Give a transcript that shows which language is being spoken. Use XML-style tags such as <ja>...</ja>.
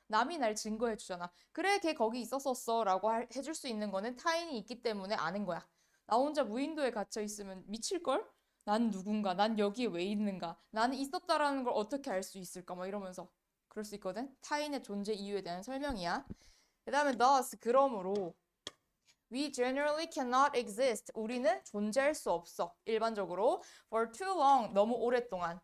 <ko>남이 날 증거해 주잖아. 그래, 걔 거기 있었었어 라고 해줄 수 있는 거는 타인이 있기 때문에 아는 거야. 나 혼자 무인도에 갇혀 있으면 미칠걸? 난 누군가? 난 여기에 왜 있는가? 나는 있었다라는 걸 어떻게 알 수 있을까? 막 이러면서 그럴 수 있거든. 타인의 존재 이유에 대한 설명이야. 그 다음에</ko> <en>thus,</en> <ko>그러므로</ko> <en>We generally cannot exist.</en> <ko>우리는 존재할 수 없어. 일반적으로</ko> <en>for too long,</en> <ko>너무 오랫동안.</ko>